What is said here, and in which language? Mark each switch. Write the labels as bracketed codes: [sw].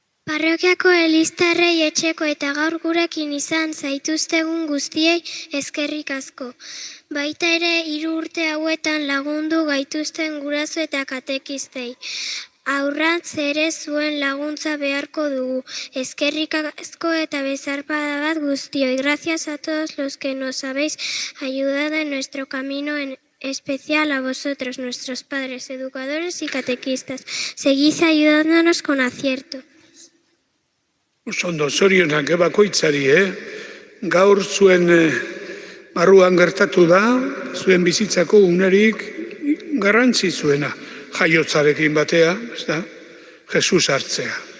[eu] Parrokiako eliztarrei etxeko eta gaur gurekin izan zaituztegun guztiei eskerrik asko. Baita ere 3 urte hauetan lagundu gaituzten guraso eta katekistei. Aurrantz ere zuen laguntza beharko dugu. Eskerrik asko eta bezarpada bat guztioi. [es] Gracias a todos los que nos habéis ayudado en nuestro camino, en especial a vosotros, nuestros padres, educadores y catequistas. Seguid ayudándonos con acierto. [eu] Ondo zorionak bakoitzari, Gaur zuen barruan gertatu da, zuen bizitzako unerik garrantzizuena. Jaiotzarekin batea, ez da, Jesus hartzea.